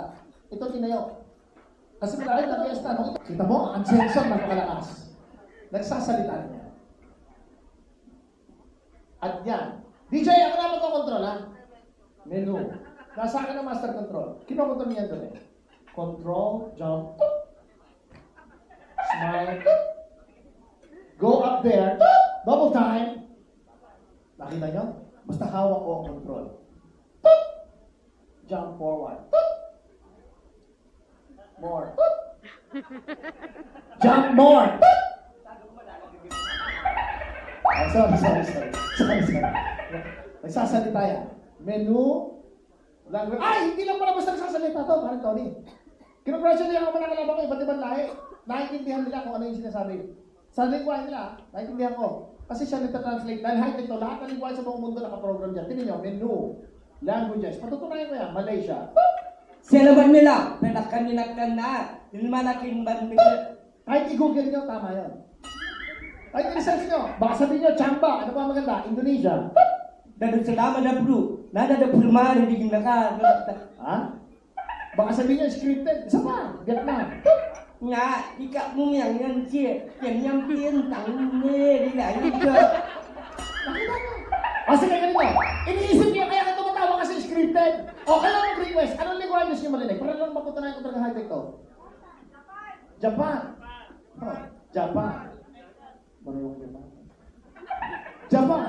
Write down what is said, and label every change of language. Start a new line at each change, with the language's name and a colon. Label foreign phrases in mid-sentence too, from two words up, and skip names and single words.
Filipino: Ito tinayo. Kasi marami na fiesta. Kita mo, ang sensor napakalakas. Nagsasalita niya. At yan. DJ, ako na magkocontrol ha? Menu. Nasa akin ang
English: master control.
Filipino: Kinokontrol niya doon eh.
English: Control, jump, smile, go up there, double time.
Filipino: Nakita nyo? Basta hawak ko ang control.
English: Jump forward. More. Jump more. Sorry.
Filipino: Nagsasalita yan.
English: Menu, language.
Filipino: Hindi lang pala basta nagsasalita to, parang Tony. Kinongratulate ako mga kalaban ko, iba't ibang lahi. Naintindihan nila kung ano yung sinasabi. Sa lingwahe nila, naintindihan ko. Kasi siya nagta-translate. Dahil high ito, lahat ng lingwahe sa buong mundo nakaprogram dyan. Tingnan nyo,
English: menu, languages.
Filipino: Patutunayan ko yan, Malaysia. Selaban nila, penakan na, ilmanakin ban nila. Kahit i-google nyo, tama yun. Kahit i-research nyo, baka sabihin nyo, Chamba, ano pa maganda? Indonesia. Dadang selama na bro, nada da pulmari di naka. Ha? Baka sabihin nyo, scripted. Isa pa, Vietnam. Nga, ika mo yang yang tang ne, di la ika. Nakita nyo. Kasi kaya ganito, iniisip nyo, kaya ka tumatawa kasi scripted. O, kaya mag-request, anong languages nyo marinig? Para lang maputunayan ko talaga high-tech to. Japan. Japan. Marunong Japan. Japan.